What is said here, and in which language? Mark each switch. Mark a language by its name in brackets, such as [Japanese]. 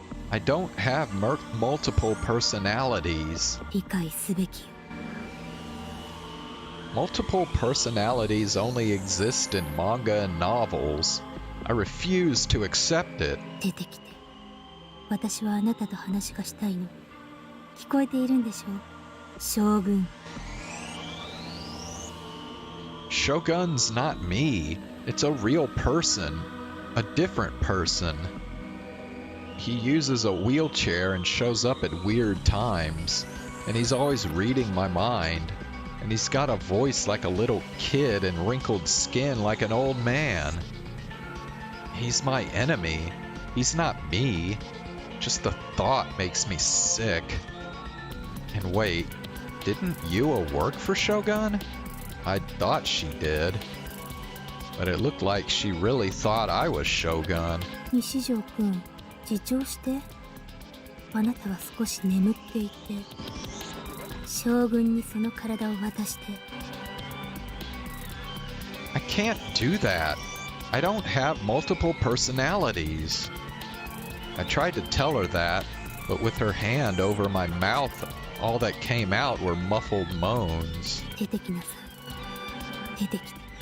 [English] I don't have multiple personalities. [Japanese] 理解すべきよ。 [English] Multiple personalities only exist in manga and novels. I refuse to accept it. [Japanese] 出てきて。私はあなたと話がしたいの。聞こえているんでしょ？将軍。 [English] Shogun's not me. It's a real person. A different person. He uses a wheelchair and shows up at weird times. And he's always reading my mind. And he's got a voice like a little kid and wrinkled skin like an old man. He's my enemy. He's not me. Just the thought makes me sick. And wait, didn't Yua work for Shogun? I thought she did. But it looked like she really thought I was Shogun. [Japanese] 西条くん、自重して。あなたは少し眠っていて。将軍にその体を渡して。 [English] I can't do that. I don't have multiple personalities. I tried to tell her that, but with her hand over my mouth, all that came out were muffled moans. [Japanese] 出てきなさい。出てきて。